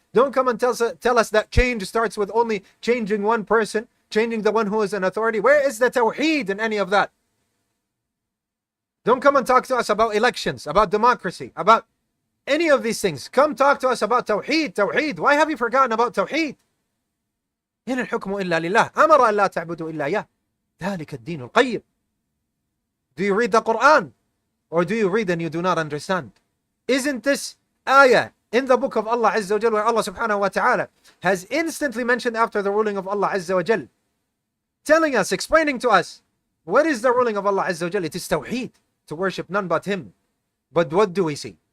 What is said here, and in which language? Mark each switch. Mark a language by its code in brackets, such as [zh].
[en] Don't come and tell us that change starts with only changing one person, changing the one who is in authority. Where is the Tawheed in any of that? Don't come and talk to us about elections, about democracy, about any of these things. Come talk to us about Tawheed, Tawheed. Why have you forgotten about Tawheed? [ar] إن الحكم إلا لله أمر أن لا تعبدوا إلا إياه ذلك الدين القيم. [en] Do you read the Quran? Or do you read and you do not understand? Isn't this ayah in the book of Allah Azza wa Jal where Allah subhanahu wa ta'ala has instantly mentioned after the ruling of Allah Azza wa Jal, telling us, explaining to us, what is the ruling of Allah Azza wa Jal? It is Tawheed, to worship none but him. But what do we see?